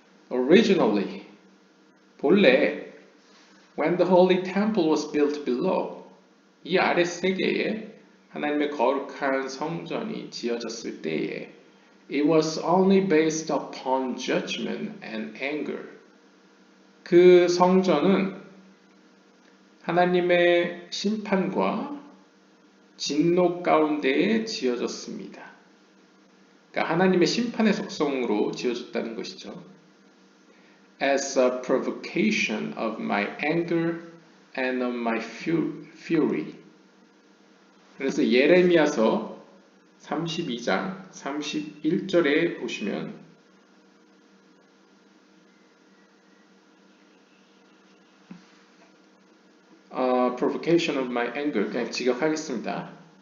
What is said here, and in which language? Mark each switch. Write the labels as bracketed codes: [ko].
[en] originally, [ko] 본래, [en] when the holy temple was built below, [ko] 이 아랫세계에 하나님의 거룩한 성전이 지어졌을 때에 [en] it was only based upon judgment and anger. [ko] 그 성전은 하나님의 심판과 진노 가운데에 지어졌습니다. 그러니까 하나님의 심판의 속성으로 지어졌다는 것이죠. [en] As a provocation of my anger and of my fury. [ko] 그래서 예레미야서 32장 31절에 보시면 [en] provocation of my anger [ko] 그냥 직역하겠습니다.